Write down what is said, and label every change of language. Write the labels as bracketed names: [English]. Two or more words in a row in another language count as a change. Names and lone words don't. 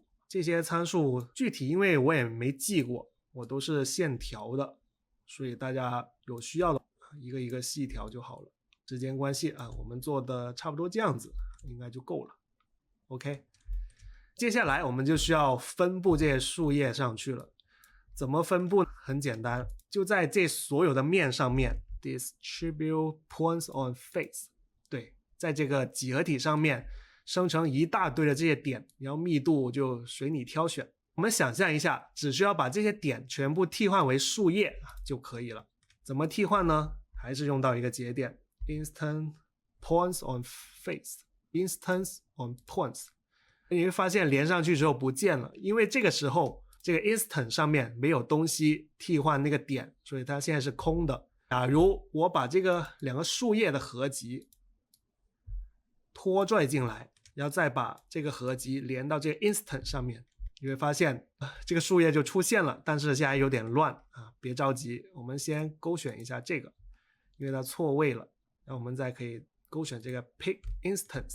[Chinese] 这些参数具体因为我也没记过，我都是现调的，所以大家有需要的一个一个细调就好了。时间关系啊，我们做的差不多这样子应该就够了。 OK， 接下来我们就需要分布这些树叶上去了。怎么分布？很简单，就在这所有的面上面 [English] distribute points on face， [Chinese] 对，在这个几何体上面生成一大堆的这些点，然后密度就随你挑选。我们想象一下，只需要把这些点全部替换为树叶就可以了。怎么替换呢？还是用到一个节点 [English] instant points on face， instance on points。 [Chinese] 你会发现连上去之后不见了，因为这个时候这个 instant 上面没有东西替换那个点，所以它现在是空的。假如我把这个两个树叶的合集拖拽进来，然后再把这个合集连到这个 instant 上面，你会发现这个树叶就出现了，但是现在有点乱啊，别着急，我们先勾选一下这个，因为它错位了，然后我们再可以勾选这个 [English] pick instance。